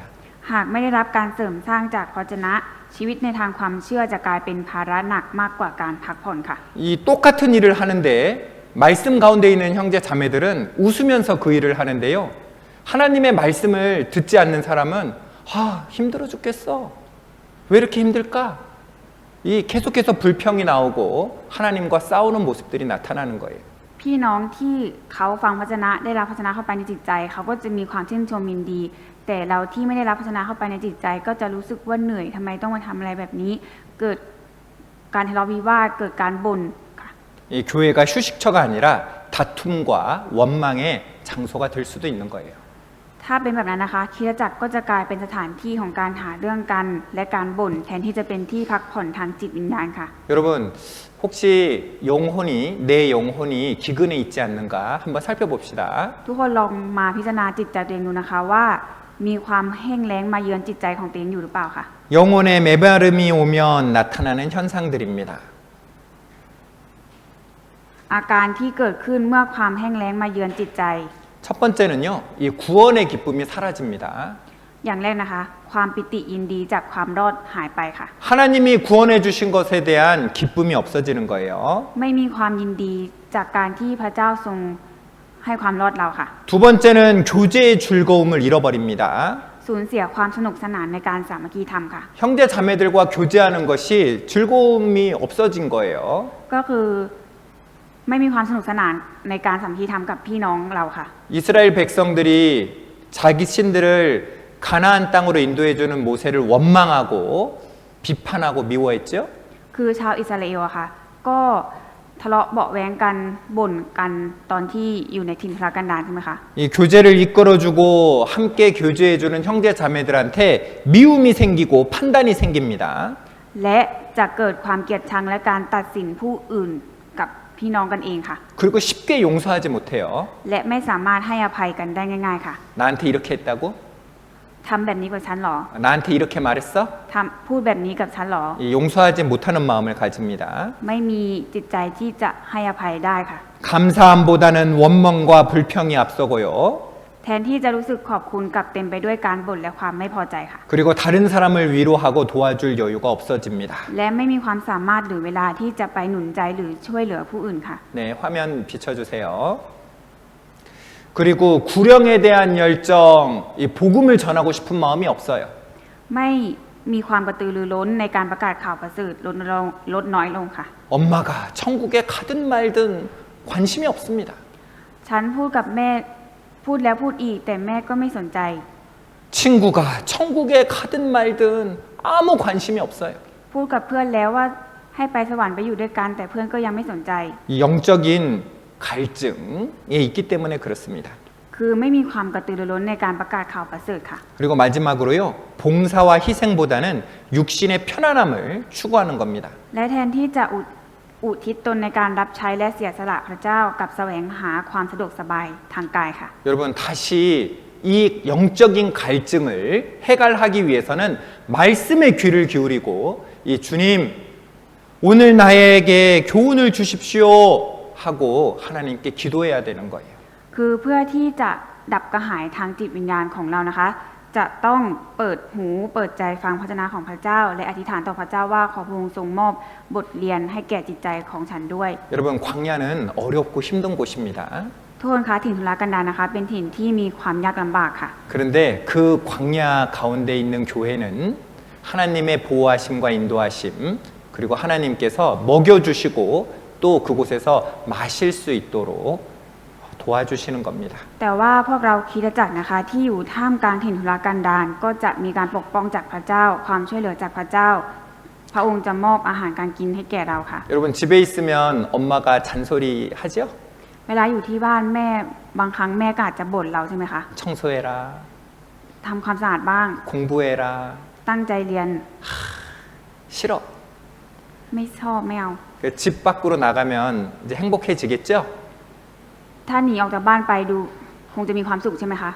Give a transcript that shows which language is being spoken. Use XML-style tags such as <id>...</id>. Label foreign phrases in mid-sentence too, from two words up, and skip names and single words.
<th>หากไม่ได้รับการเสริมสร้างจากพระวจนะชีวิตในทางความเชื่อจะกลายเป็นภาระหนักมากกว่าการพักผ่อนค่ะ</th> <ko>이 똑같은 일을 하는데 말씀 가운데 있는 형제 자매들은 웃으면서 그 일을 하는데요, 하나님의 말씀을 듣지 않는 사람은 힘들어 죽겠어. 왜 이렇게 힘들까? 이 계속해서 불평이 나오고 하나님과 싸우는 모습들이 나타나는 거예요.</ko> <th>พี่น้องที่เขาฟังพระวจนะได้รับพระวจนะเข้าไปในจิตใจเขาก็จะมีความชื่นชมยินดี แต่เราที่ไม่ได้รับพระวจนะเข้าไปในจิตใจ ก็จะรู้สึกว่าเหนื่อยทำไมต้องมาทำอะไรแบบนี้ เกิดการทะเลาะวิวาทเกิดการบ่นค่ะ</th> <ko>이 교회가 휴식처가 아니라 다툼과 원망의 장소가 될 수도 있는 거예요.</ko> <th>ถ้าเป็นแบบนั้นนะคะคริสตจักรก็จะกลายเป็นสถานที่ของการหาเรื่องกันและการบ่นแทนที่จะเป็นที่พักผ่อนทางจิตวิญญาณค่ะ</th> <ko>여러분, 혹시 영혼이 내 영혼이 기근에 있지 않는가 한번 살펴봅시다.</ko> <th>ทุกคนลองมาพิจารณาจิตใจตัวเองดูนะคะว่ามีความแห้งแล้งมาเยือนจิตใจของตัวเองอยู่หรือเปล่าค่ะ</th> <ko>영혼의 메마름이 오면 나타나는 현상들입니다.</ko> <th>อาการที่เกิดขึ้นเมื่อความแห้งแล้งมาเยือนจิตใจ</th> <ko>첫 번째는요, 이 구원의 기쁨이 사라집니다.</ko> <th>อย่างแรกนะคะ ความปิติยินดีจากความรอดหายไปค่ะ</th> <ko>하나님이 구원해 주신 것에 대한 기쁨이 없어지는 거예요.</ko> <th>ไม่มีความยินดีจากการที่พระเจ้าทรงให้ความรอดเราค่ะ</th> <ko>두 번째는 교제의 즐거움을 잃어버립니다.</ko> <th>สูญเสียความสนุกสนานในการสามัคคีธรรมค่ะ</th> <ko>형제 자매들과 교제하는 것이 즐거움이 없어진 거예요.</ko> <th>ก็คือไม่มีความสนุกสนานในการสามัคคีธรรมกับพี่น้องเราค่ะ</th> <ko>이스라엘 백성들이 자기 신들을 가나안 땅으로 인도해 주는 모세를 원망하고 비판하고 미워했죠.</ko> <th>คือชาวอิสราเอลอะค่ะ ก็ทะเลาะเบาะแว้งกันบ่นกันตอนที่อยู่ในถิ่นทุรกันดารใช่ไหมคะ</th> <ko>이 교제를 이끌어주고 함께 교제해주는 형제 자매들한테 미움이 생기고 판단이 생깁니다.</ko> <th>และจะเกิดความเกลียดชังและการตัดสินผู้อื่นกับพี่น้องกันเองค่ะ</th> <ko>그리고 쉽게 용서하지 못해요.</ko> <th>และไม่สามารถให้อภัยกันได้ง่าย ๆค่ะ</th> <ko>나한테 이렇게 했다고?</ko> <th>ทำแบบนี้กับฉันหรอ</th> <ko>나한테 이렇게 말했어?</ko> <th>พูดแบบนี้กับฉันหรอ</th> <ko>이 용서하지 못하는 마음을 가집니다.</ko> <th>ไม่มีจิตใจที่จะให้อภัยได้ค่ะ</th> <ko>감사함보다는 원망과 불평이 앞서고요.</ko> <th>แทนที่จะรู้สึกขอบคุณกลับเต็มไปด้วยการบ่นและความไม่พอใจค่ะ</th> <ko>그리고 다른 사람을 위로하고 도와줄 여유가 없어집니다.</ko> <th>และไม่มีความสามารถหรือเวลาที่จะไปหนุนใจหรือช่วยเหลือผู้อื่นค่ะ</th> <ko>네, 화면 비춰주세요. 그리고 구령에 대한 열정, 이 복음을 전하고 싶은 마음이 없어요.</ko> <th>ไม่มีความกระตือรือร้นในการประกาศข่าวประเสริฐลดน้อยลงค่ะ</th> <ko>엄마가 천국에 가든 말든 관심이 없습니다.</ko> <th>ฉันพูดกับแม่พูดแล้วพูดอีกแต่แม่ก็ไม่สนใจ</th> <ko>친구가 천국에 가든 말든 아무 관심이 없어요.</ko> <th>พูดกับเพื่อนแล้วว่าให้ไปสวรรค์ไปอยู่ด้วยกันแต่เพื่อนก็ยังไม่สนใจ</th> <ko>이 영적인 갈증이 있기 때문에 그렇습니다.</ko> <th>คือไม่มีความกระตือรือร้นในการประกาศข่าวประเสริฐค่ะ</th> <ko>그리고 마지막으로요, 봉사와 희생보다는 육신의 편안함을 추구하는 겁니다.</ko> <th>และแทนที่จะอุทิศตนในการรับใช้และเสียสละพระเจ้ากับแสวงหาความสะดวกสบายทางกายค่ะ</th> <ko>여러분 다시 이 영적인 갈증을 해결하기 위해서는 말씀에 귀를 기울이고 이 주님 오늘 나에게 교훈을 주십시오 하고 하나님께 기도해야 되는 거예요.</ko> <th>คือเพื่อที่จะดับกระหายทางจิตวิญญาณของเรานะคะ จะต้องเปิดหูเปิดใจฟังพระวจนะของพระเจ้า และอธิษฐานต่อพระเจ้าว่าขอพระองค์ทรงมอบบทเรียนให้แก่จิตใจของฉันด้วย</th> <ko>여러분 광야는 어렵고 힘든 곳입니다.</ko> <th>ทุกคนคะถิ่นทุรกันดารนะคะ เป็นถิ่นที่มีความยากลำบากค่ะ</th> <ko>그런데 그 광야 가운데 있는 교회는 하나님의 보호하심과 인도하심 그리고 하나님께서 먹여주시고 또 그곳에서 마실 수 있도록 도와주시는 겁니다.</ko> <th>แต่ว่าพวกเราคริสตจักรนะคะที่อยู่ท่ามกลางถิ่นทุรกันดารก็จะมีการปกป้องจากพระเจ้า ความช่วยเหลือจากพระเจ้า พระองค์จะมอบอาหารการกินให้แก่เราค่ะ</th> <ko>여러분 집에 있으면 엄마가 잔소리 하죠?</ko> <th>เวลาอยู่ที่บ้านแม่บางครั้งแม่ก็อาจจะบ่นเราใช่ไหมคะ</th> <ko>청소해라,</ko> <th>ทำความสะอาดบ้าง</th> <ko>공부해라,</ko> <th>ตั้งใจเรียน</th> <ko>싫어.</ko> <th>ไม่ชอบไม่เอา</th> <ko>집 밖으로 나가면 이제 행복해지겠죠?</ko> <th>ถ้าหนีออกจากบ้านไปดูคงจะมีความสุขใช่ไหมคะ</th>